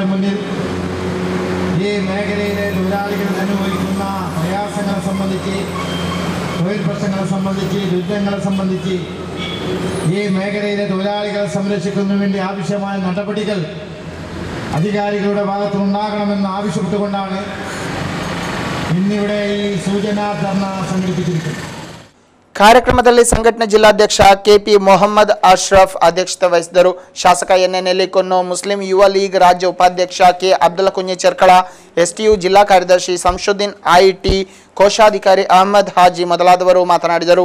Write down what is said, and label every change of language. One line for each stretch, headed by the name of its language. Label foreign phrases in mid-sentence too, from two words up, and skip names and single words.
Malayalam: മുന്നിൽ ഈ മേഖലയിലെ തൊഴിലാളികൾ അനുഭവിക്കുന്ന പ്രയാസങ്ങളെ സംബന്ധിച്ച്, തൊഴിൽ പ്രശ്നങ്ങളെ സംബന്ധിച്ച്, ദുരിതങ്ങളെ സംബന്ധിച്ച് ഈ മേഖലയിലെ തൊഴിലാളികളെ സംരക്ഷിക്കുന്നതിന് വേണ്ടി ആവശ്യമായ നടപടികൾ അധികാരികളുടെ ഭാഗത്തുനിന്നുണ്ടാകണമെന്ന് ആവശ്യപ്പെട്ടുകൊണ്ടാണ് ഇന്നിവിടെ ഈ സൂചനാ ധർണ സംഘടിപ്പിച്ചിരിക്കുന്നത്.
Kannada: ಕಾರ್ಯಕ್ರಮದಲ್ಲಿ ಸಂಘಟನೆ ಜಿಲ್ಲಾಧ್ಯಕ್ಷ ಕೆಪಿ ಮೊಹಮ್ಮದ್ ಅಶ್ರಫ್ ಅಧ್ಯಕ್ಷತೆ ವಹಿಸಿದರು. ಶಾಸಕ ಎನ್ಎನ್ ಎಲಿಕೊನ್ನು, ಮುಸ್ಲಿಂ ಯುವ ಲೀಗ್ ರಾಜ್ಯ ಉಪಾಧ್ಯಕ್ಷ ಕೆ ಅಬ್ದುಲ್ ಕುಂಜಿ ಚರ್ಕಳ, ಎಸ್ಟಿಯು ಜಿಲ್ಲಾ ಕಾರ್ಯದರ್ಶಿ ಸಂಶುದ್ದೀನ್, ಐಟಿ ಕೋಶಾಧಿಕಾರಿ ಅಹಮದ್ ಹಾಜಿ ಮೊದಲಾದವರು ಮಾತನಾಡಿದರು.